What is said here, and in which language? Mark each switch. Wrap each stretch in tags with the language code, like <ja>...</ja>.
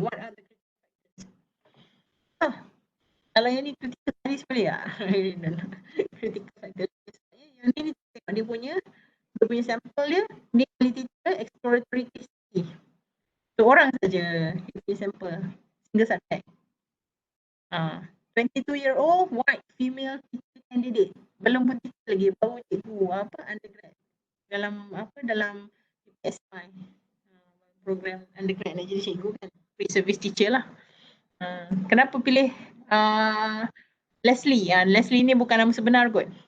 <en>What are the critical factors?</en> <ms>Kalau yang ni critical studies boleh tak? Critical factors. Yang ni tengok dia punya sampel dia</ms> <en>qualitative exploratory case study.</en> <ms>So orang saja dia punya sampel.</ms> <en>Single subject. 22-year-old white female teacher candidate.</en> <ms>Belum pun teacher lagi, baru cikgu undergrad. Dalam PSY. Program undergrad nak jadi cikgu kan. Pre-service teacher lah. Kenapa pilih Leslie? Leslie ni bukan nama sebenar kot.</ms>